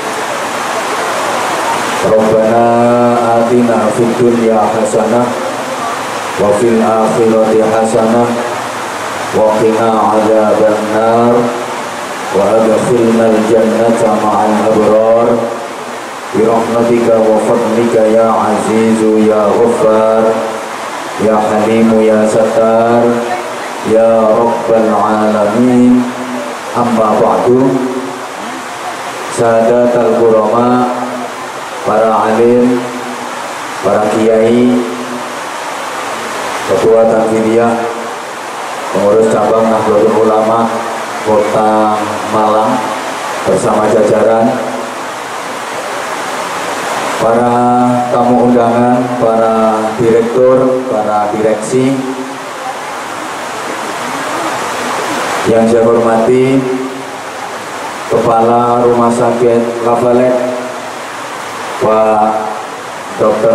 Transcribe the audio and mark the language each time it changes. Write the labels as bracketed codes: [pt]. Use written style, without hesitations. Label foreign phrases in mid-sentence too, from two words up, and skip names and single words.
[ar] ربنا آتنا في الدنيا حسنة وفي الآخرة حسنة وقنا عذاب النار وأدخلنا الجنة مع الأبرار برحمتك وفضلك يا عزيز يا غفار يا حليم يا ستار يا رب العالمين أما بعد سادات القرماء [id] para alim, para kiai, ketua tanfidiyah, pengurus cabang Nahdlatul Ulama Kota Malang bersama jajaran, para tamu undangan, para direktur, para direksi yang saya hormati, Kepala Rumah Sakit Lafalet Pak Dr.